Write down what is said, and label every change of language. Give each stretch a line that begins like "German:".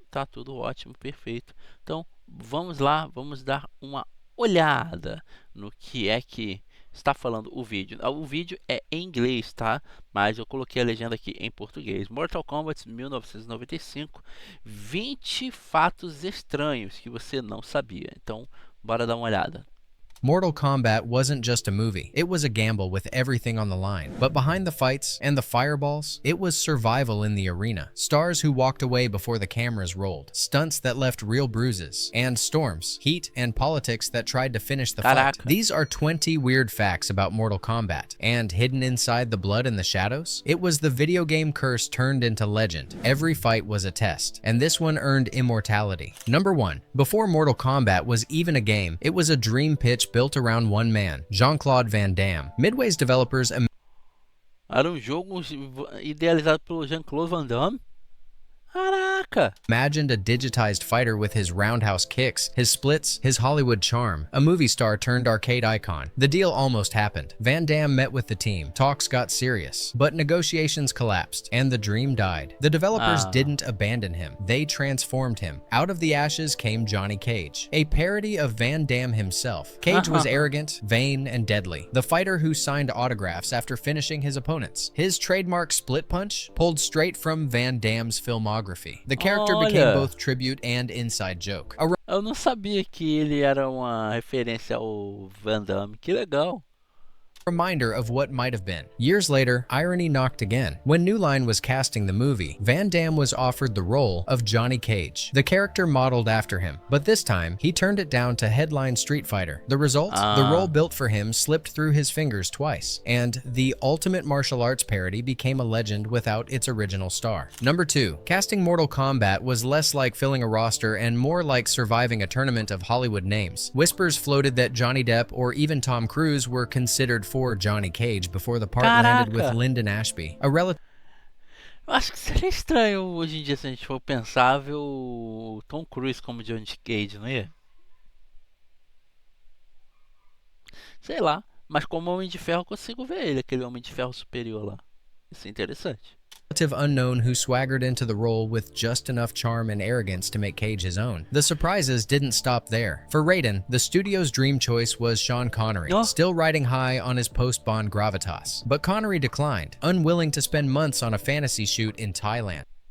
Portuguese: Tá tudo ótimo, perfeito. Então vamos lá, vamos dar uma olhada no que é que está falando o vídeo. O vídeo é em inglês, tá? Mas eu coloquei a legenda aqui em português. Mortal Kombat 1995, 20 fatos estranhos que você não sabia. Então, bora dar uma olhada.
English: Mortal Kombat wasn't just a movie, it was a gamble with everything on the line. But behind the fights and the fireballs, it was survival in the arena. Stars who walked away before the cameras rolled, stunts that left real bruises, and storms, heat, and politics that tried to finish the fight. These are 20 weird facts about Mortal Kombat, and hidden inside the blood and the shadows, it was the video game curse turned into legend. Every fight was a test, and this one earned immortality. Number 1. Before Mortal Kombat was even a game, it was a dream pitch built around one man, Jean-Claude Van Damme. Midway's developers
Portuguese: Era jogo idealizado pelo Jean-Claude Van Damme. Caraca!
English: Imagined a digitized fighter with his roundhouse kicks, his splits, his Hollywood charm, a movie star turned arcade icon. The deal almost happened. Van Damme met with the team, talks got serious, but negotiations collapsed, and the dream died. The developers didn't abandon him, they transformed him. Out of the ashes came Johnny Cage, a parody of Van Damme himself. Cage was arrogant, vain, and deadly, the fighter who signed autographs after finishing his opponents. His trademark split punch pulled straight from Van Damme's filmography. The character became both tribute and inside joke.
Portuguese: Eu não sabia que ele era uma referência ao Van Damme. Que legal.
English: Reminder of what might have been. Years later, irony knocked again. When New Line was casting the movie, Van Damme was offered the role of Johnny Cage, the character modeled after him. But this time, he turned it down to headline Street Fighter. The result? The role built for him slipped through his fingers twice, and the ultimate martial arts parody became a legend without its original star. Number 2. Casting Mortal Kombat was less like filling a roster and more like surviving a tournament of Hollywood names. Whispers floated that Johnny Depp or even Tom Cruise were considered for Johnny Cage before the part landed with Lyndon Ashby, a relative.
Portuguese: Eu acho que seria estranho hoje em dia se a gente for pensar ver o Tom Cruise como Johnny Cage, não é? Sei lá, mas como Homem de Ferro eu consigo ver ele, aquele Homem de Ferro superior lá. Isso é interessante.
English: Unknown who swaggered into the role with just enough charm and arrogance to make Cage his own. The surprises didn't stop there. For Raiden, the studio's dream choice was Sean Connery, still riding high on his post-Bond gravitas. But Connery declined, unwilling to spend months on a fantasy shoot in Thailand.